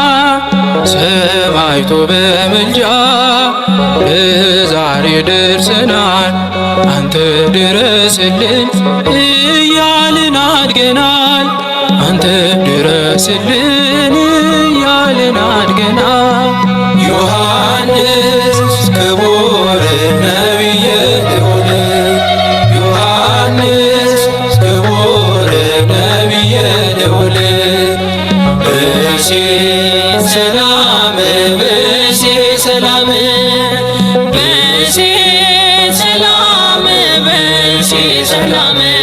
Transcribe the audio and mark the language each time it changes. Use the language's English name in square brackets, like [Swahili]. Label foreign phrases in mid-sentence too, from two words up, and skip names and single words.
[Amharic] ሰማዕቱ በምልጃ ለዛሬ ደርሰናል። አንተ ድረስልን እያልን አድገናል። አንተ ድረስልን እያልን አድገናል። [Geez] ዮሐንስ ክቡር ነቢየ ልዑል ዮሐንስ ክቡር ነቢየ ልዑል ብእሲ ሰላም ብእሲ ሰላም ብእሲ ሰላም ብእሲ ሰላም